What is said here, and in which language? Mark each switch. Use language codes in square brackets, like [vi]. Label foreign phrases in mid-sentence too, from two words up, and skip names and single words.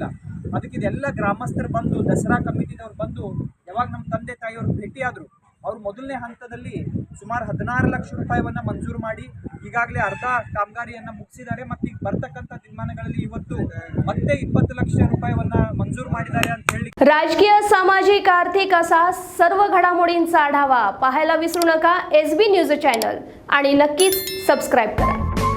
[kn] ಅದಕ್ಕೆ ಇದೆಲ್ಲ ಗ್ರಾಮಸ್ಥರು ಬಂದು, ದಸರಾ ಕಮಿಟಿದವ್ರು ಬಂದು ಯಾವಾಗ ನಮ್ಮ ತಂದೆ ತಾಯಿಯವರು ಭೇಟಿಯಾದರು, ಅವರು ಮೊದಲನೇ ಹಂತದಲ್ಲಿ ಸುಮಾರು 16 ಲಕ್ಷ ರೂಪಾಯಿಯನ್ನು ಮಂಜೂರು ಮಾಡಿ ಈಗಾಗಲೇ ಅರ್ಧ ಕಾಮಗಾರಿಯನ್ನು ಮುಗಿಸಿದ್ದಾರೆ. ಮತ್ತು ಈಗ ಬರ್ತಕ್ಕಂಥ दिनमानಗಳಲ್ಲಿ ಇವತ್ತು ಮತ್ತೆ 20 ಲಕ್ಷ ರೂಪಾಯಿಯನ್ನು मंजूर ಮಾಡಿದ್ದಾರೆ ಅಂತ ಹೇಳಿ. [mr] राजकीय, सामाजिक, आर्थिक असा सर्व घडामोडींचा आढावा पाहायला विसरू नका SB न्यूज चॅनल आणि नक्कीच सबस्क्राइब करा.